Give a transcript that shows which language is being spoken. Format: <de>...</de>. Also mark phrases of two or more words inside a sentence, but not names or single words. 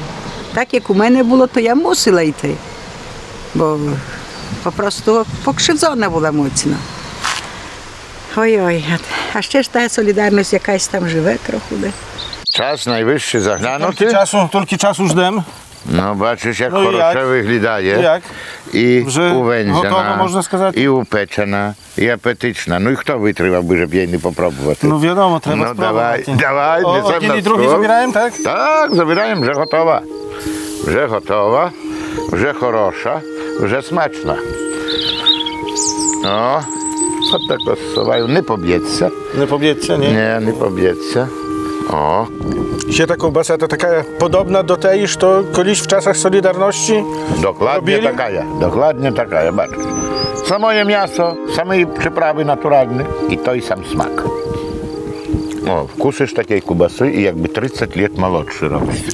<uk>Так, як у мене було, то я мусила йти. Бо попросту покшизона була моцна. Ой-ой, а ще ж та солідарність якась там живе трохи. Час найвищий заглянути. Тільки часу ждемо.</uk> <pl>No baczysz, jak No i</pl> <uk>хорошо</uk> <pl>jak?</pl> <uk>виглядає.</uk> <pl>Jak?</pl> <uk>І Вже увензана, готово, можна сказати? і упечена, і апетична. Ну і хто витримав би, щоб її не попробувати? Ну, відомо, треба Ну, давай, спробувати. давай, О, несем один на і другий стол. забираємо, так? Так, забираємо, вже готова. Вже готова, вже хороша, вже смачна. О, от так розсуваю, не поб'ється. Не поб'ється, ні? Ні, не поб'ється. O.</uk> <pl>Się ta kiełbasa to taka podobna do tej, co kiedyś w czasach Solidarności Dokładnie taka,</pl> <uk>бачиш. Самое м'ясо, самі приправи натуральні і той сам смак. О, вкусиш такої кубаси і якби 30 років молодший робишся.</uk>